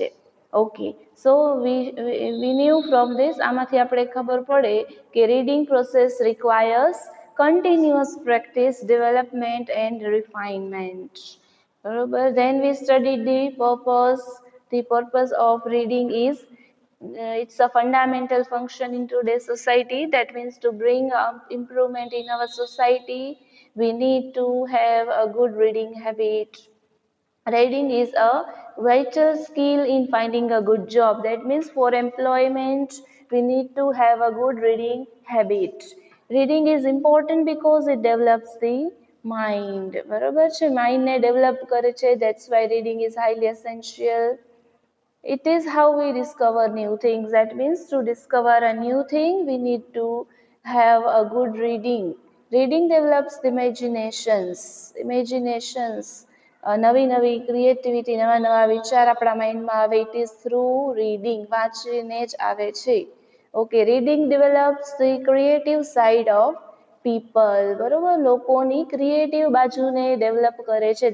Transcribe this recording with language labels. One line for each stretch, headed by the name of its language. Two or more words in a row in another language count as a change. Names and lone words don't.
English: Okay, so we knew from this,
Gujarati: આમાંથી આપણે ખબર પડે કે
English: reading process requires continuous practice, development and refinement. બરોબર. then we study the purpose of reading is it's a fundamental function in today's society. That means to bring improvement in our society, we need to have a good reading habit. Reading is a vital skill in finding a good job. That means for employment, we need to have a good reading habit. Reading is important because it develops the mind.
Gujarati: બરોબર છે, માઇન્ડને ડેવલપ કરે છે.
English: That's why reading is highly essential. It is how we discover new things. That means to discover a new thing, we need to have a good reading. Reading develops the imaginations.
Gujarati: નવી નવી ક્રિએટિવિટી, નવા નવા વિચાર આપણા માઇન્ડમાં આવે.
English: it is through reading,
Gujarati: વાંચીને જ આવે છે.
English: Okay, reading develops the creative side of people.
Gujarati: બરોબર, લોકોની ક્રિએટિવ બાજુને ડેવલપ કરે છે.